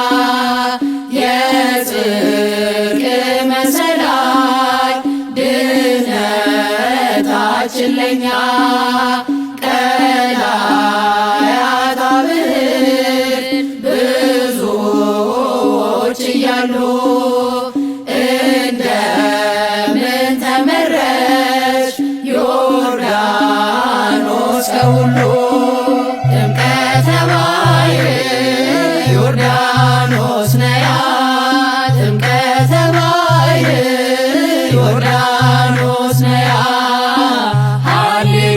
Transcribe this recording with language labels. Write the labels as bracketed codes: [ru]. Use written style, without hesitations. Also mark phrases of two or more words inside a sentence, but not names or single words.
[am] የጽድቅ መሰላል ድኅነታችን ለኛ [gez] ቀላያት አብህር [am] ብዙዎች እያሉ እንደምን ተመረች ዮርዳኖስ ከሁሉ ጥምቀተ ባሕር ዮርዳኖስ ነያ ጥምቀተ ባሕር ዮርዳኖስ ነያ ሃሌ